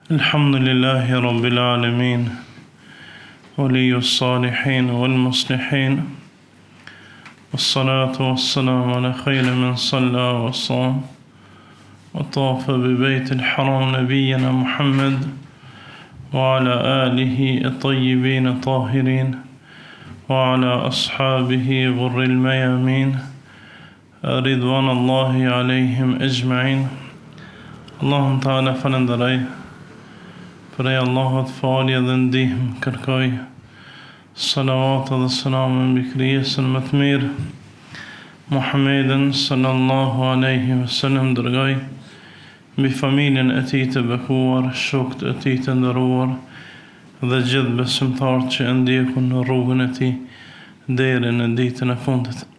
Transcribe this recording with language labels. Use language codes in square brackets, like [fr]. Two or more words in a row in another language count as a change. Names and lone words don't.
[ar] الحمد لله رب العالمين ولي الصالحين والمصلحين والصلاة والسلام على خير من صلى وصام وطاف ببيت الحرام نبينا محمد وعلى آله الطيبين الطاهرين وعلى أصحابه غر الميامين رضوان الله عليهم أجمعين. اللهم تعالى فلندري [sq] Prej Allahut falje dhe ndihmë kërkoj, salavat dhe selam mbi krijesën më të mirë, Muhammedin [ar] صلى الله عليه وسلم, [sq] dërgoj mbi familjen e tij të bekuar, shokët e tij të nderuar dhe gjithë besimtarët që ndjekun në rrugën e tij deri në ditën e fundit.